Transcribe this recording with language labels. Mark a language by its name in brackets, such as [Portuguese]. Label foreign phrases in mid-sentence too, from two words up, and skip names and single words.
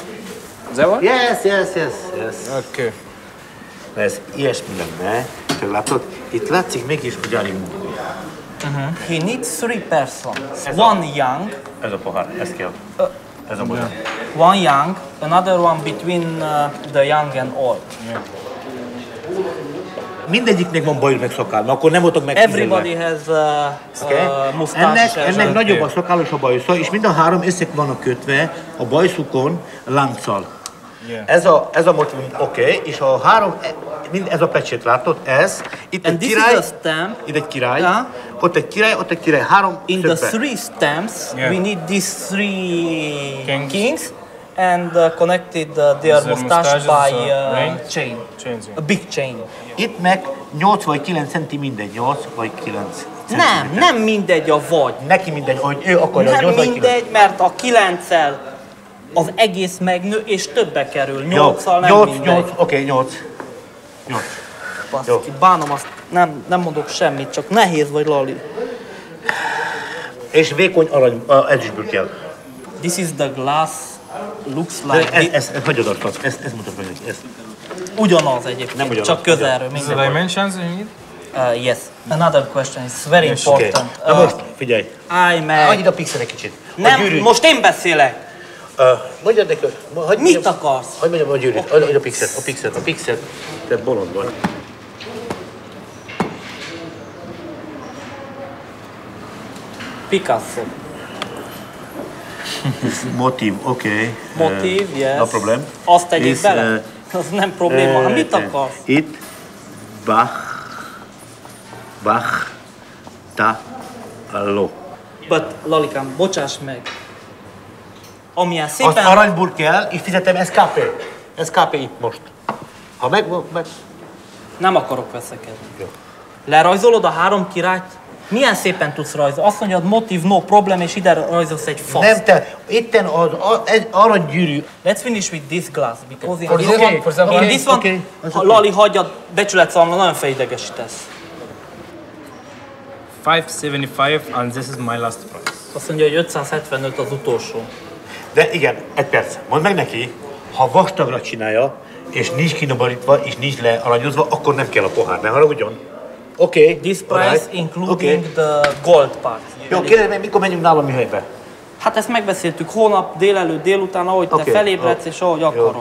[English] That one? Yes. Okay. [Hungarian] Ez ilyesmi lenne, csak látod, itt látszik mégis, hogy alig. [English] He needs 3 persons. One young. [Hungarian] Ez a pohár, ez kell. Ez a pohár. [English] One young, another one between the young and old. [Hungarian] Mindegyiknek van bajuk meg szakál, mert akkor nem voltak meg. [English] Everybody has mustache. [Hungarian] Ennek nagyobb a szakálos a bajusza, és mind a 3 össze vannak kötve a bajszukon lánccal. [English] Yeah. [Hungarian] Ez a motiv, oké, és a 3, mind ez a pecsét látod, ez, itt [English] And [Hungarian] egy király, [English] stamp. [Hungarian] itt egy király, ott egy király, 3 [English] In the 3 stamps, we need these 3 kings and connected their mustache by chain. A big chain. [Hungarian] Itt meg 8 vagy 9 centi mindegy, 8 vagy 9 centi. Nem mindegy a vagy. Neki mindegy, hogy ő akarja, nem 8 vagy 9. mindegy, mert a 9-el az egész megnő és többe kerül. 8-al nem 8, mindegy. 8, oké, 8. Baszki, bánom azt, nem mondok semmit, csak nehéz vagy, Lali. És vékony arany, ezüstből kell. [English] This is the glass, looks like... [Hungarian] Ez hagyod azt, ezt mutat meg neki, ezt. Ugyanaz egyébként, nem ugyanaz, csak közelről. [English] Is the dimensions you need? Yes. Another question is very important. [Hungarian] Na most, figyelj. Állj meg. Hagyj ide a pixel egy kicsit. Nem, most én beszélek. Mondjad neki, mit akarsz? Hagyj mondjam a gyűrűt, hagyj a pixelt, te bolond vagy. Picasso. Motív, oké. Motív, [English] yes. No problem. [Hungarian] Azt tegyék bele? Az nem probléma. Hát mit akarsz? Itt Bach, Taló. But, Lalikám, bocsáss meg. Amilyen szépen... Az aranyból kell, és fizetem SKP itt most. Ha meg... Nem akarok veszekedni. Jó. Lerajzolod a 3 királyt? Milyen szépen tudsz rajzolni? Azt mondjad, motív, [English] no problem, [Hungarian] és ide rajzolsz egy faszt. Nem te, itten az aranygyűrű. [English] Let's finish with this glass, because in this one, [Hungarian] Lali, hagyjad, becsületszalma, nagyon felidegesítesz. [English] 575 and this is my last price. [Hungarian] Azt mondja, hogy 575 az utolsó. De igen, egy perc. Mondd meg neki, Ha vastagra csinálja, és nincs kinoborítva, és nincs learanyozva, akkor nem kell a pohár, ne haragudjon. Oké. [English] This price including the gold part. [Hungarian] Jó, kérdezem meg, mikor menjünk nálam műhelybe? Hát ezt megbeszéltük hónap, délelőtt, délután, ahogy te felébredsz és ahogy akarod.